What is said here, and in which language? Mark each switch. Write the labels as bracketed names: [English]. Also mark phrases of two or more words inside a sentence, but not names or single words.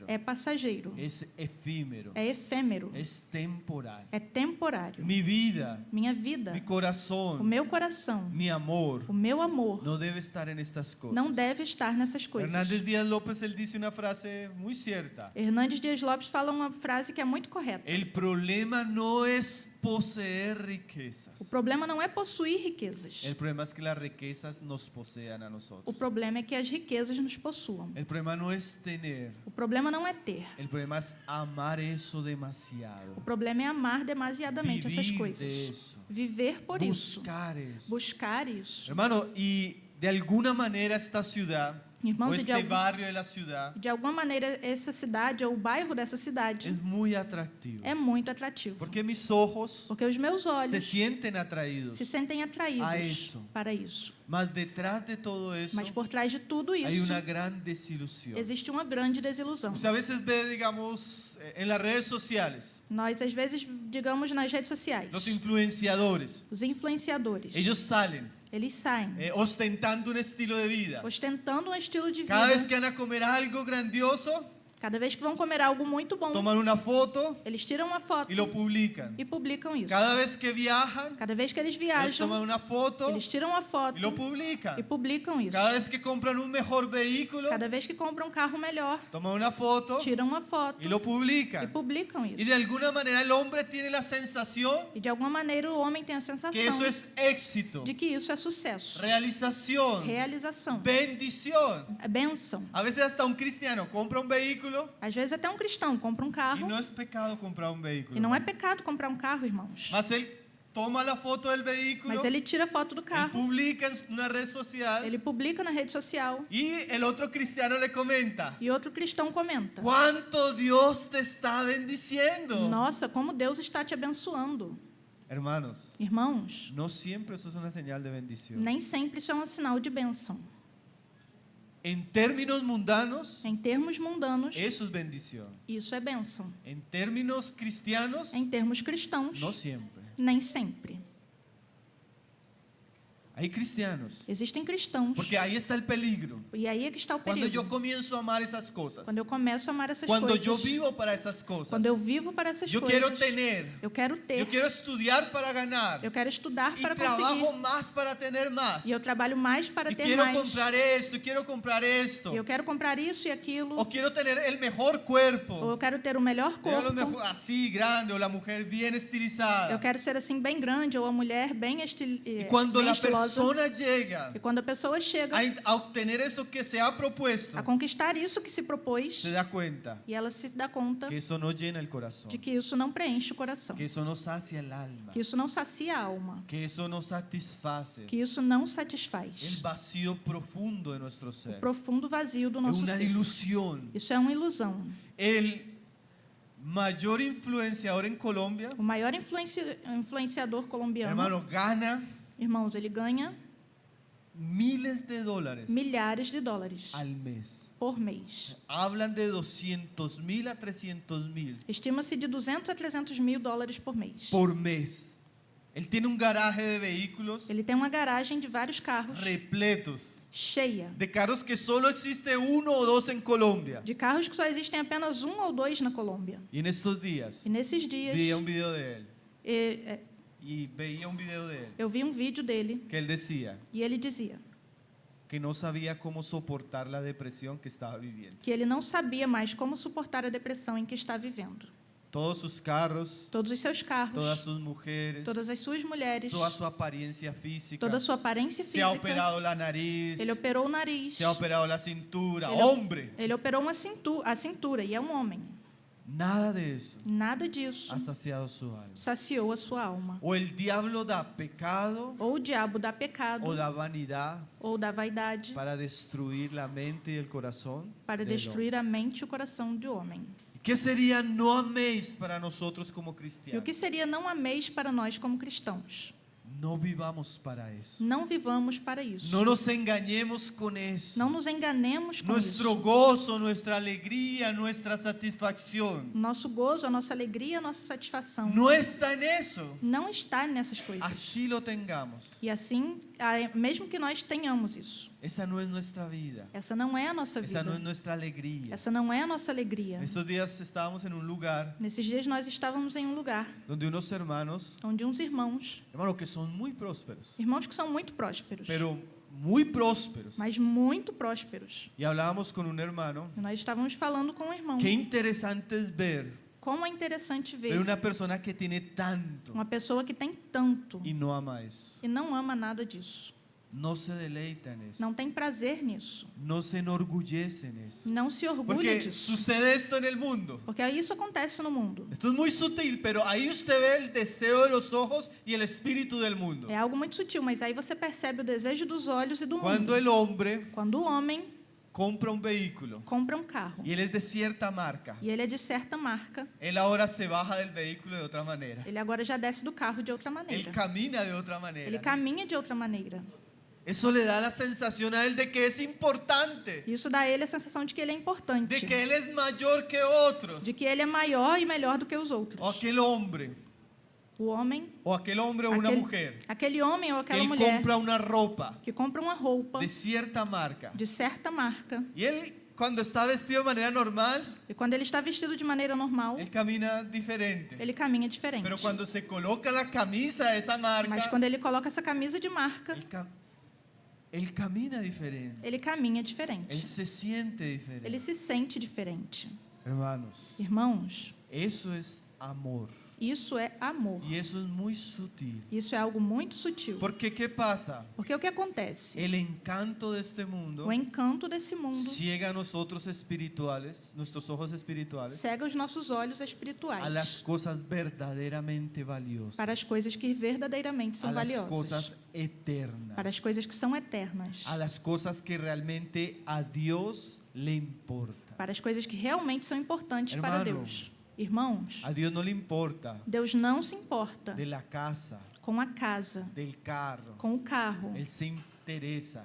[Portuguese] é passageiro, [Spanish] es efímero, [Portuguese] é efêmero, [Spanish] es temporal. [Portuguese] é temporário. [Spanish] Mi vida, [Portuguese] Minha vida, [Spanish] mi [Portuguese] o [Spanish] corazón, [Portuguese] meu coração, [Spanish] mi amor [Portuguese] o meu amor [Spanish] no debe estar en estas cosas. [Portuguese] não deve estar nessas coisas. [Spanish] Hernández Díaz López, él dice una frase muy cierta. [Portuguese] Hernandes Dias Lopes fala uma frase que é muito correta. [Spanish] El problema no es poseer riquezas. [Portuguese] O problema não é possuir riquezas. [Spanish] El problema es que las riquezas nos posean a [Portuguese] O [Spanish] nosotros. [Portuguese] problema é que as riquezas nos possuam. [Spanish] El problema no es tener. [Portuguese] O problema não é ter. [Spanish] El problema es amar eso demasiado. [Portuguese] O problema é amar demasiadamente essas [Spanish] Vivir [Portuguese] coisas. [Spanish] de eso. [Portuguese] Viver por isso. [Spanish] Buscar eso. [Portuguese] Buscar isso. [Spanish] Hermano, y de alguna manera esta ciudad, [Portuguese] Irmãos, [Spanish] o de este [Portuguese] algum- [Spanish] barrio de la ciudad, [Portuguese] De alguma maneira, essa cidade, ou o bairro dessa cidade, [Spanish] es muy atractivo. [Portuguese] é muito atrativo. [Spanish] Porque mis ojos [Portuguese] Porque os meus [Spanish] se [Portuguese] olhos [Spanish] sienten atraídos. [Portuguese] se sentem atraídos a isso. para isso. [Spanish] Mas detrás de todo eso [Portuguese] Mas por trás de tudo [Spanish] hay [Portuguese] isso, [Spanish] una gran desilusión. [Portuguese] existe uma grande desilusão. [Spanish] Usted a veces ve, digamos, en las redes sociales, [Portuguese] Nós, às vezes, digamos nas redes sociais, [Spanish] los influenciadores, [Portuguese] os influenciadores, [Spanish] ellos salen [Portuguese] eles saem [Spanish] ostentando un estilo de vida. [Portuguese] ostentando um estilo de vida. [Spanish] Cada vez que van a comer algo grandioso, [Portuguese] Cada vez que vão comer algo muito bom, [Spanish] toman una foto [Portuguese] eles tiram uma foto [Spanish] y lo publican. [Portuguese] e publicam isso. [Spanish] Cada vez que viajan, [Portuguese] Cada vez que eles [Spanish] ellos [Portuguese] viajam, [Spanish] toman una foto [Portuguese] eles tiram uma foto [Spanish] y lo publican. [Portuguese] e publicam isso. [Spanish] Cada vez que compran un mejor vehículo, [Portuguese] Cada vez que compram um carro melhor, [Spanish] toman una foto [Portuguese] tiram uma foto [Spanish] y lo [Portuguese] e [Spanish] publican. [Portuguese] publicam [Spanish] Y [Portuguese] isso. [Spanish] de alguna manera el hombre tiene la sensación [Portuguese] E de alguma maneira o homem tem a [Spanish] que [Portuguese] sensação [Spanish] eso es éxito, [Portuguese] de que isso é sucesso, [Spanish] realización, [Portuguese] realização, [Spanish] bendición. [Portuguese] bênção. [Spanish] A veces hasta un cristiano compra un vehículo [Portuguese] Às vezes até um cristão compra um [Spanish] y [Portuguese] carro [Spanish] no es pecado comprar un vehículo. [Portuguese] e não é pecado comprar um carro, irmãos. [Spanish] Mas él toma la foto del vehículo, [Portuguese] Mas ele tira foto do [Spanish] él [Portuguese] carro, [Spanish] publica en una red social [Portuguese] ele publica na rede social [Spanish] y el otro cristiano le comenta: [Portuguese] e outro cristão comenta: [Spanish] ¿cuánto Dios te está bendiciendo? [Portuguese] Nossa, como Deus está te abençoando. [Spanish] Hermanos, [Portuguese] Irmãos, [Spanish] no siempre eso es una señal de bendición. [Portuguese] nem sempre isso é um sinal de bênção. [Spanish] En términos mundanos, [Portuguese] Em termos mundanos, [Spanish] eso es bendición. [Portuguese] isso é bênção. [Spanish] En términos cristianos, [Portuguese] Em termos cristãos, [Spanish] no siempre. [Portuguese] nem sempre. [Spanish] Hay cristianos. [Portuguese] Existem cristãos. [Spanish] Porque ahí está el peligro. [Portuguese] E aí é que está o [Spanish] Cuando [Portuguese] perigo. [Spanish] yo comienzo a amar esas cosas. [Portuguese] Quando eu começo a amar essas [Spanish] Cuando [Portuguese] coisas. [Spanish] yo vivo para esas cosas. [Portuguese] Quando eu vivo para essas [Spanish] Yo [Portuguese] coisas. [Spanish] quiero tener. [Portuguese] Eu quero ter. [Spanish] Yo quiero estudiar para ganar. [Portuguese] Eu quero estudar [Spanish] Y [Portuguese] para [Spanish] trabajo [Portuguese] conseguir. [Spanish] más para tener más. [Portuguese] E eu trabalho mais para [Spanish] Y [Portuguese] ter [Spanish] quiero [Portuguese] mais. [Spanish] comprar esto, y quiero comprar esto. [Portuguese] E eu quero comprar isso e aquilo. [Spanish] O quiero tener el mejor [Portuguese] Ou [Spanish] cuerpo. [Portuguese] eu quero ter o melhor [Spanish] Tener [Portuguese] corpo. [Spanish] así grande, o la mujer bien estilizada. [Portuguese] Eu quero ser assim bem grande ou a mulher bem, [Spanish] Y cuando [Portuguese] bem [Spanish] la [Portuguese] estilosa. [Spanish] persona llega [Portuguese] E quando a pessoa chega [Spanish] a obtener eso que se ha propuesto, [Portuguese] a conquistar isso que se propôs, [Spanish] se da cuenta [Portuguese] e ela se dá conta [Spanish] que eso no llena el corazón, [Portuguese] de que isso não preenche o coração, [Spanish] que eso no sacia el alma, [Portuguese] que isso não sacia a alma, [Spanish] que eso no satisface [Portuguese] que isso não satisfaz [Spanish] el vacío profundo de nuestro [Portuguese] o [Spanish] ser. [Portuguese] profundo vazio do [Spanish] Es [Portuguese] nosso [Spanish] una [Portuguese] ser. [Spanish] ilusión. [Portuguese] Isso é uma ilusão. [Spanish] El mayor influenciador en Colombia, [Portuguese] O maior influenciador colombiano, [Spanish] hermano, gana [Portuguese] irmãos, ele ganha [Spanish] miles de dólares [Portuguese] milhares de dólares [Spanish] al mes. [Portuguese] por mês. [Spanish] Hablan de 200.000 a 300.000 [Portuguese] Estima-se de 200 a 300 mil dólares por mês. [Spanish] por mes. Él tiene un garaje de vehículos [Portuguese] Ele tem uma garagem de vários carros, [Spanish] repletos, [Portuguese] cheia. [Spanish] de carros que solo existe uno o dos en Colombia. [Portuguese] De carros que só existem apenas um ou dois na Colômbia. [Spanish] Y en estos días [Portuguese] E nesses dias, [Spanish] veía un video de él. eh, Y veía un video de él [Portuguese] eu vi um vídeo dele [Spanish] que él decía [Portuguese] e ele dizia [Spanish] que no sabía cómo soportar la depresión que estaba viviendo. [Portuguese] que ele não sabia mais como suportar a depressão em que está vivendo. [Spanish] Todos sus carros, [Portuguese] Todos os seus carros, [Spanish] todas sus mujeres, [Portuguese] todas as suas mulheres, [Spanish] toda su apariencia física. [Portuguese] toda a sua aparência [Spanish] Se ha [Portuguese] física. [Spanish] operado la nariz, [Portuguese] Ele operou o nariz. [Spanish] se ha operado la cintura. [Portuguese] Ele- [Spanish] ¡Hombre! [Portuguese] Ele operou a cintura e é um homem. [Spanish] Nada de eso [Portuguese] Nada disso [Spanish] ha saciado su alma. [Portuguese] saciou a sua alma. [Spanish] O el diablo da pecado [Portuguese] Ou o diabo dá pecado [Spanish] o da vanidad [Portuguese] ou da vaidade [Spanish] para destruir la mente y el corazón [Portuguese] para [Spanish] del [Portuguese] destruir a mente e o coração do homem. [Spanish] hombre. ¿Qué sería no améis para nosotros como [Portuguese] E o [Spanish] cristianos? [Portuguese] que seria não ameis para nós como cristãos? [Spanish] No vivamos para eso. [Portuguese] Não vivamos para isso. [Spanish] No nos engañemos con eso. [Portuguese] Não nos enganemos com [Spanish] Nuestro [Portuguese] isso. [Spanish] gozo, nuestra alegría, nuestra satisfacción [Portuguese] Nosso gozo, a nossa alegria, a nossa satisfação [Spanish] no está en eso. [Portuguese] não está nessas coisas. [Spanish] Así lo tengamos. [Portuguese] E assim, mesmo que nós tenhamos isso, [Spanish] Esa no es nuestra vida. [Portuguese] essa não é a nossa [Spanish] Esa no es [Portuguese] vida. [Spanish] nuestra alegría. [Portuguese] Essa não é a nossa alegria. [Spanish] En estos días estábamos en un lugar [Portuguese] Nesses dias nós estávamos em um lugar [Spanish] donde unos hermanos, [Portuguese] onde uns irmãos [Spanish] que son muy prósperos, [Portuguese] que são muito prósperos, [Spanish] pero muy prósperos. [Portuguese] mas muito prósperos. [Spanish] Y hablábamos con un hermano. [Portuguese] E nós estávamos falando com um irmão. [Spanish] Qué interesante es ver [Portuguese] Como é interessante ver [Spanish] una persona que tiene tanto [Portuguese] uma pessoa que tem tanto [Spanish] y no ama eso. [Portuguese] e não ama nada disso. [Spanish] No se deleita en eso. [Portuguese] Não tem prazer nisso. [Spanish] No se enorgullece en eso. [Portuguese] Não se orgulha [Spanish] Porque [Portuguese] disso. [Spanish] sucede esto en el mundo. [Portuguese] Porque isso acontece no mundo. [Spanish] Esto es muy sutil, pero ahí usted ve el deseo de los ojos y el espíritu del mundo. [Portuguese] É algo muito sutil, mas aí você percebe o desejo dos olhos e do [Spanish] Cuando [Portuguese] mundo. [Spanish] el hombre [Portuguese] Quando o homem [Spanish] compra un vehículo [Portuguese] compra um carro [Spanish] y él es de cierta marca, [Portuguese] e ele é de certa marca, [Spanish] él ahora se baja del vehículo de otra manera. [Portuguese] ele agora já desce do carro de outra [Spanish] Él [Portuguese] maneira. [Spanish] camina de otra [Portuguese] Ele [Spanish] manera. [Portuguese] caminha de outra maneira. [Spanish] Eso le da la sensación a él de que es importante, [Portuguese] Isso dá a ele a sensação de que ele é importante, [Spanish] de que él es mayor que otros. [Portuguese] de que ele é maior e melhor do que os outros. [Spanish] O aquel hombre, [Portuguese] O homem, [Spanish] o aquel hombre o una mujer, [Portuguese] aquele homem ou [Spanish] que [Portuguese] aquela [Spanish] él [Portuguese] mulher [Spanish] compra una ropa [Portuguese] que compra uma roupa [Spanish] de cierta marca. [Portuguese] de certa marca [Spanish] Y él, cuando está vestido de manera normal, [Portuguese] e quando ele está vestido de maneira normal, [Spanish] él camina diferente. [Portuguese] ele caminha diferente. [Spanish] Pero cuando se coloca la camisa de esa [Portuguese] Mas [Spanish] marca, [Portuguese] quando ele coloca essa camisa de marca, [Spanish] él camina diferente. [Portuguese] ele caminha diferente. [Spanish] Él se siente diferente. [Portuguese] Ele se sente diferente. [Spanish] Hermanos, [Portuguese] Irmãos, [Spanish] eso es amor. [Portuguese] isso é amor. [Spanish] Y eso es muy sutil. [Portuguese] Isso é algo muito sutil. [Spanish] Porque ¿qué pasa? [Portuguese] Porque o que acontece? [Spanish] El encanto de este mundo [Portuguese] O encanto desse mundo [Spanish] ciega a nosotros espirituales, nuestros ojos espirituales, [Portuguese] cega os nossos olhos [Spanish] a las [Portuguese] espirituais [Spanish] cosas verdaderamente valiosas, [Portuguese] para as coisas que verdadeiramente são [Spanish] a las [Portuguese] valiosas, [Spanish] cosas eternas, [Portuguese] para as coisas que são eternas, [Spanish] a las cosas que realmente a Dios le importa. [Portuguese] para as coisas que realmente são importantes para [Spanish] Hermano, [Portuguese] Deus. Irmãos, [Spanish] A Dios no le importa [Portuguese] Deus não se importa [Spanish] de la casa, [Portuguese] com a casa, [Spanish] del carro. [Portuguese] com o carro. [Spanish] Él se interesa